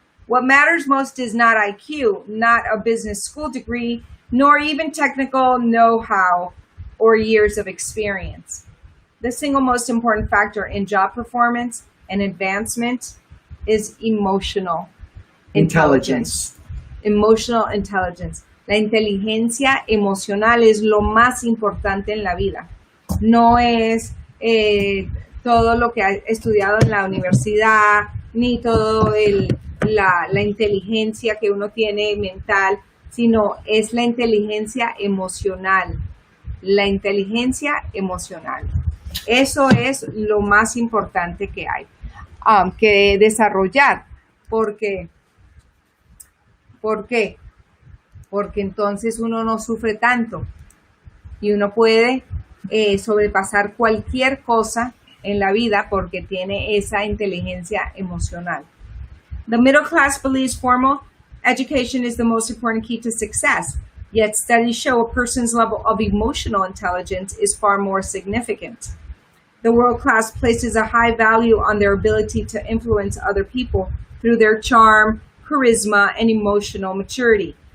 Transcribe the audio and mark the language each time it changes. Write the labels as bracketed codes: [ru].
[en] What matters most is not IQ, not a business school degree, nor even technical know-how or years of experience. The single most important factor in job performance and advancement is emotional intelligence. Emotional intelligence. [es] La inteligencia emocional es lo más importante en la vida. No es todo lo que ha estudiado en la universidad, ni todo la inteligencia que uno tiene mental, sino es la inteligencia emocional. La inteligencia emocional. Eso es lo más importante que hay que desarrollar. ¿Por qué? Porque entonces uno no sufre tanto y uno puede sobrepasar cualquier cosa en la vida porque tiene esa inteligencia emocional. [en] The middle class believes formal education is the most important key to success, yet studies show a person's level of emotional intelligence is far more significant. The world class places a high value on their ability to influence other people through their charm, charisma, and emotional maturity.